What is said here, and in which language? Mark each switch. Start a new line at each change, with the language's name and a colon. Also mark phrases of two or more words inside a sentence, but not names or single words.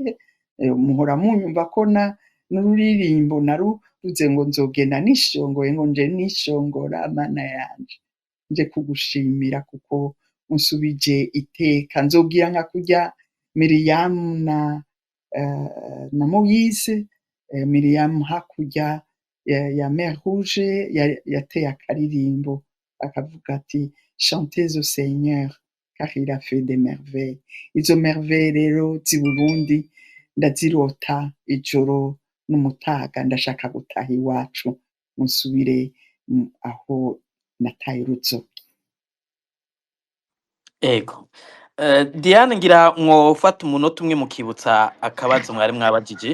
Rundi: Muhora munyumva ko n'ururirimbo naruvuze ngo nzogenda nishongoye, ngo nje nishongora mana yanje, nje kugushimira kuko unsubije iteka. Nzogira nka kurya Miriyamu na Moise. Miriyamu hakurya ya Mer Rouge yateye akaririmbo akavuga ati
French: chantez au Seigneur car il a fait des merveilles.
Rundi: Izo merveilles rero z'i Burundi ndazirota ijoro n'umutaga, ndashaka gutaha iwacu musubire aho nataye uruzogi. ego Diane ngira mwofata umunota umwe mukibutsa akabazo mwari mwabajije.